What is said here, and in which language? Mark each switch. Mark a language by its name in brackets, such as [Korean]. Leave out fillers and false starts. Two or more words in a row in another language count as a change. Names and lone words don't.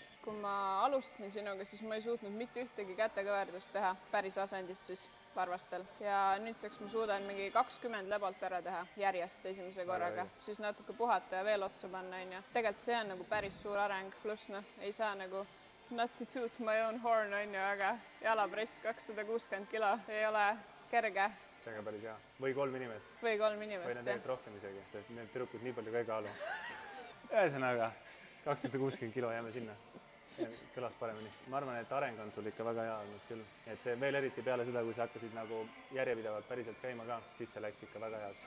[Estonian] Kui ma alustasin sinuga, siis ma ei suutnud mitte ühtegi kätekõverdust teha päris asendis siis varvastel. Ja nüüdseks ma suudan mingi 20 lebalt ära teha järjest esimese korraga, siis natuke puhata ja veel otsa panna. Tegelikult see on nagu päris suur areng, pluss ei saa nagu [English] not to toot my own horn, [Estonian] aga jalapress 260 kilo ei ole kerge. See on ka päris hea. Või 3 inimest. Või 3 inimest, jah. Või need rohkem isegi, sest need tüdrukud nii palju ka ei kaalu. Ühesõnaga, 260 kilo jääme sinna. Kõlas paremini. Ma arvan, et areng on sul ikka väga hea olnud küll. Et see veel eriti peale seda, kui sa hakkasid nagu järjepidevalt päriselt käima ka, siis see läks ikka väga heaks.